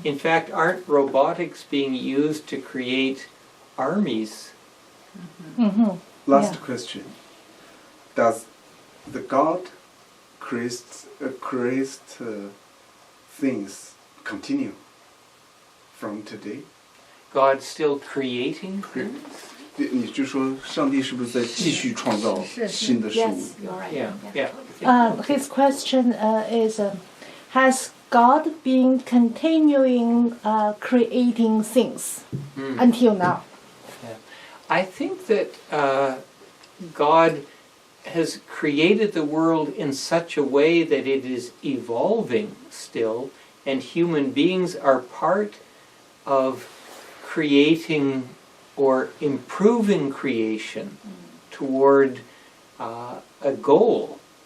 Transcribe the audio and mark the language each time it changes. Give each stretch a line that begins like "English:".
English: In fact, aren't robotics being used to create armies? Mm-hmm. Last Yeah. question. Does the God create things continue from today? God still creating things?
Chinese: 你就说上帝是不是在继续创造新的事物？
English: Yes, you're right. Yeah, yeah. His question is, has God been continuing creating things Mm. until now? I think that God has created the world in such a way that it is evolving still, and human beings are part of creating or improving creation toward a goal.